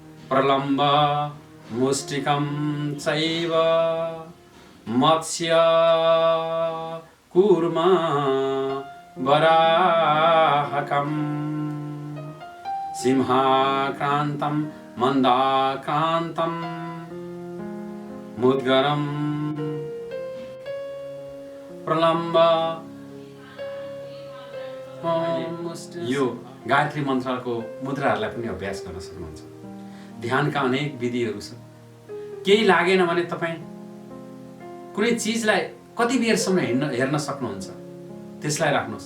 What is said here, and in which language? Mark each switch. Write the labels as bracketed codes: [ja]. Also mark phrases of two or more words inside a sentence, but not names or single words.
[sa] प्रलम्ब मुष्टिकं चैव मत्स्य कूर्म वराहकम् सिंहाक्रान्तं मन्दाक्रान्तं मुद्गरं प्रलम्ब। [ne] यो गायत्री मन्त्रको मुद्राहरूलाई पनि अभ्यास गर्न सक्नुहुन्छ। ध्यानका अनेक विधिहरू छन्। केही लागेन भने तपाईँ कुनै चिजलाई कति बेरसम्म हेर्न सक्नुहुन्छ, त्यसलाई राख्नुहोस्।